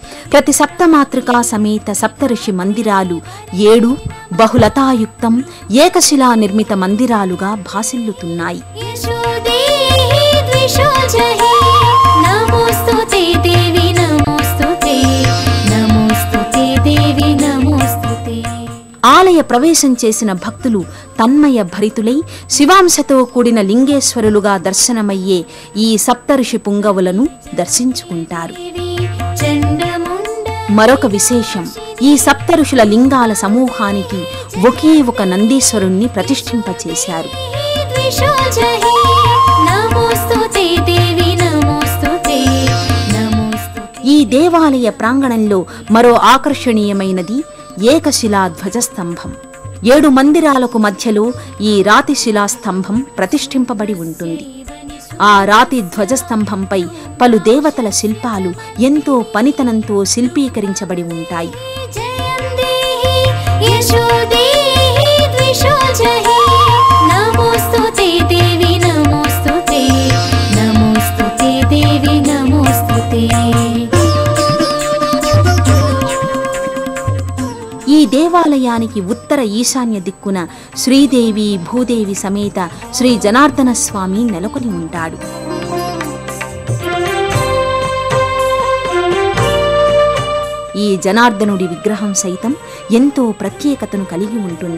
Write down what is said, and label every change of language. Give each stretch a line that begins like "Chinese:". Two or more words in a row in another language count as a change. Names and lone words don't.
Telugu: ప్రతి సప్తమాతృకా సమేత సప్తఋషి మందిరాలు 7 బహులతాయుక్తం ఏకశిలా నిర్మిత మందిరాలుగా భాసిల్లుతున్నాయి.
Sanskrit: यशोदेहि द्विषोजहि नमोस्तुते देवी नमोस्तुते नमोस्तुते देवी नमोस्तुते.
Telugu: ఆలయ ప్రవేశం చేసిన భక్తులు తన్మయ భరితులై శివాంశతో కూడిన లింగేశ్వరులుగా దర్శనమయ్యే ఈ సప్తఋషి పుంగవులను దర్శించుకుంటారు. మరొక విశేషం, ఈ సప్తఋషుల లింగాల సమూహానికి ఒకే ఒక నందీశ్వరుణ్ణి ప్రతిష్ఠింపచేశారు.
Sanskrit: द्विषोजहि नमोस्तुते देवी नमोस्तुते नमोस्तुते.
Telugu: ఈ దేవాలయ ప్రాంగణంలో మరో ఆకర్షణీయమైనది ఏకశిలా ధ్వజస్తంభం. 7 మందిరాలకు మధ్యలో ఈ రాతి శిలాస్తంభం ప్రతిష్ఠింపబడి ఉంటుంది. ఆ రాతి ధ్వజస్తంభంపై పలు దేవతల శిల్పాలు ఎంతో పనితనంతో శిల్పీకరించబడి ఉంటాయి.
Sanskrit: जयं देहि यशोदेहि द्विषोजहि नमोस्तुते देवी नमोस्तुते नमोस्तुते देवी नमोस्तुते.
Telugu: ఈ దేవాలయానికి ఉత్తర ఈశాన్య దిక్కున శ్రీదేవి భూదేవి సమేత శ్రీ జనార్దన స్వామి నెలకొని ఉంటాడు. ఈ జనార్దనుడి విగ్రహం సైతం ఎంతో ప్రత్యేకతను కలిగి ఉంటుంది.